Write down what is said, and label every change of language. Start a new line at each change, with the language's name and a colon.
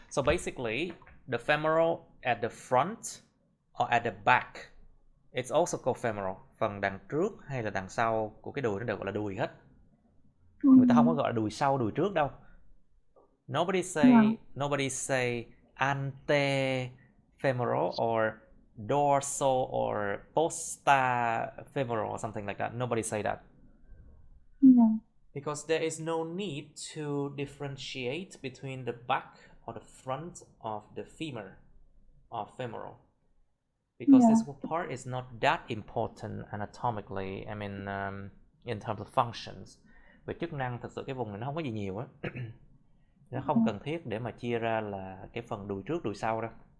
English: So basically, the femoral at the front or at the back, it's also called femoral.
Vietnamese: Phần đằng trước hay là đằng sau của cái đùi nó đều gọi là đùi hết. Người ta không có gọi là đùi sau, đùi trước đâu.
English: Nobody say antefemoral or dorsal or postafemoral or something like that. Nobody say that. Yeah. Because there is no need to differentiate between the back or the front of the femur or femoral. Because this part is not that important anatomically, I mean in terms of functions.
Vietnamese: Về chức năng, thực sự cái vùng này nó không có gì nhiều á. Nó không cần thiết để mà chia ra là cái phần đùi trước, đùi sau đâu.